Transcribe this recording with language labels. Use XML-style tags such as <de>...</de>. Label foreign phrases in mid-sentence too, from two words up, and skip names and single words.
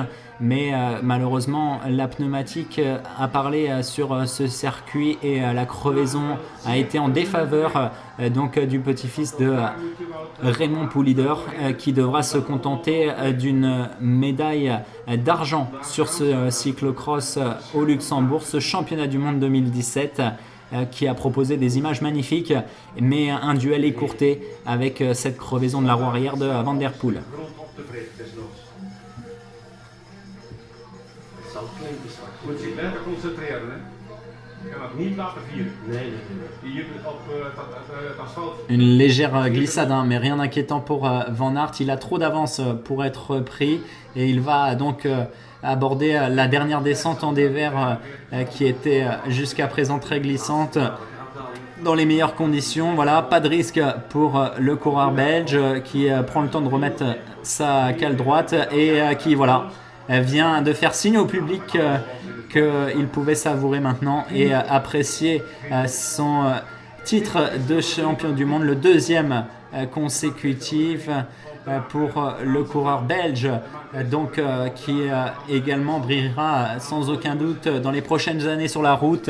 <fr>Mais malheureusement, la pneumatique a parlé sur ce circuit, et la crevaison a été en défaveur donc du petit-fils de Raymond Poulidor, qui devra se contenter d'une médaille d'argent sur ce cyclocross au Luxembourg, ce championnat du monde 2017 qui a proposé des images magnifiques, mais un duel écourté avec cette crevaison de la roue arrière de Van Der Poel.</fr> <nl>Het zal klinken straks. Moet zich blijven concentreren, hè? Je kan het niet laten vieren. Nee. Hier op het asfalt.</nl> <fr>Une légère glissade, mais rien d'inquiétant pour Van Aert. Il a trop d'avance pour être pris, et il va donc aborder la dernière descente en dévers qui était jusqu'à présent très glissante, dans les meilleures conditions. Voilà, pas de risque pour le coureur belge qui prend le temps de remettre sa cale droite et qui voilà vient de faire signe au public qu'il pouvait savourer maintenant et apprécier son titre de champion du monde, le deuxième consécutif pour le coureur belge, donc qui également brillera sans aucun doute dans les prochaines années sur la route.</fr>